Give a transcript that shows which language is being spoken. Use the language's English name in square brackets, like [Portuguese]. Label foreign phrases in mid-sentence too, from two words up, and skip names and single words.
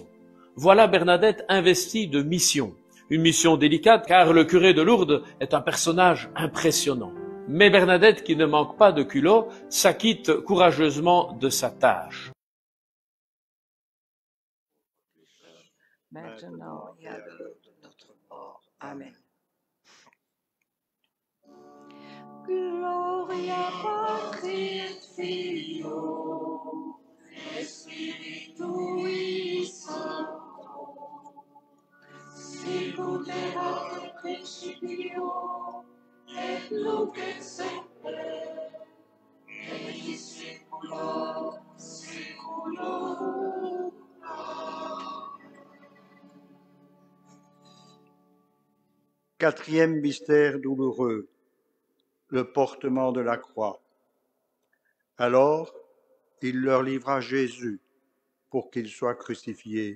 [French] Voilà Bernadette investie de mission. Une mission délicate car le curé de Lourdes est un personnage impressionnant. Mais Bernadette, qui ne manque pas de culot, s'acquitte courageusement de sa tâche. Maintenant et à l'heure de notre mort. Amen. [Latin] Gloria Patri et Filio et Spiritui Sancto, sicut erat in principio et nunc et semper et in saecula saeculorum. [French] Quatrième mystère douloureux, le portement de la croix. Alors, il leur livra Jésus pour qu'il soit crucifié.